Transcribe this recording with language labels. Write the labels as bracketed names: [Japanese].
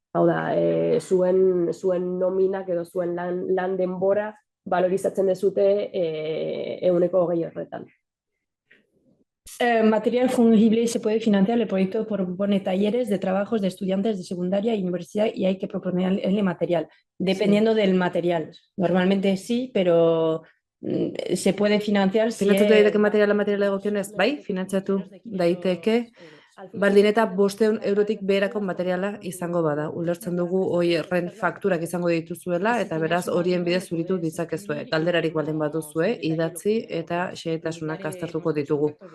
[Basque] Hau da, zuen nominak edo zuen lan denbora valorizatzen dezute 20% horretan. [Spanish] Material fungible se puede financiar. El proyecto propone talleres de trabajos de estudiantes de secundaria y universidad y hay que proponerle material, dependiendo del material. Normalmente sí, pero se puede financiar. [Basque] Finantzatu daiteke materiala egokionez, bai, finantzatu daiteke, baldin eta 500 eurotik beherako materiala izango bada. Ulertzen dugu horren fakturak izango dituzuela, eta beraz horien bidez zuritu ditzakezue. Galderarik baldin baduzue, idatzi eta xehetasunak aztertuko ditugu.